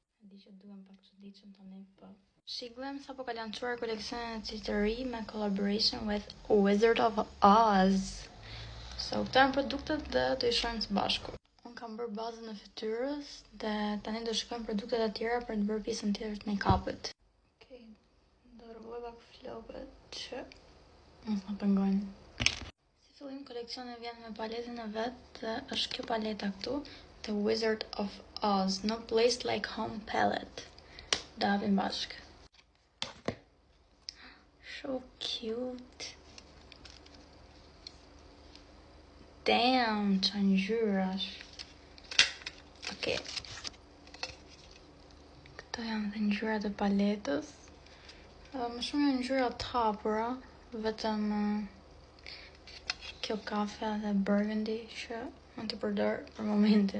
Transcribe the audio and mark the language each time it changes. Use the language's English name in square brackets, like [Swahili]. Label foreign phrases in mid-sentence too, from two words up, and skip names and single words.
[Albanian] di që duhem pak çuditshëm tani, po. Shigllem sapo ka lançuar koleksionin e tij të ri me [English] collaboration with Wizard of Oz. [Albanian] So, këta janë produktet dhe do i shohim së bashku. Unë kam bërë bazën e fytyrës dhe tani do shikojmë produktet e tjera për të bërë pjesën tjetër të make-upit. Okej, do rregulloj pak flokët që mos na pengojnë. Si fillim koleksioni vjen me paletën e vet dhe është kjo paleta këtu, The Wizard of Oz, No Place Like Home palette. Da hapim bashkë. [English] So cute. [Albanian] Damn, që ngjyrash. Okej. Këto janë dhe ngjyrat e paletës. Më shumë janë ngjyra të hapura, vetëm kjo kafe dhe burgundy që mund t'i përdor për momentin.